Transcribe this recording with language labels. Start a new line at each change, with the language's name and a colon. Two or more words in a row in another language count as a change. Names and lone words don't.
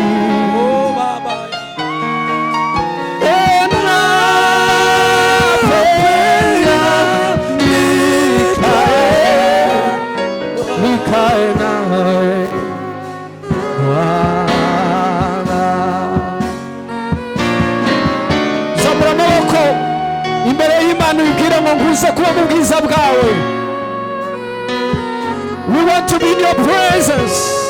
Swahili: Oh Baba. Nikae nawe Bwana.
Kinyarwanda: Zamura amaboko imbere y'Imana ubwire ngo nguze kuba mu bwiza bwawe.
English: We want to be in your presence.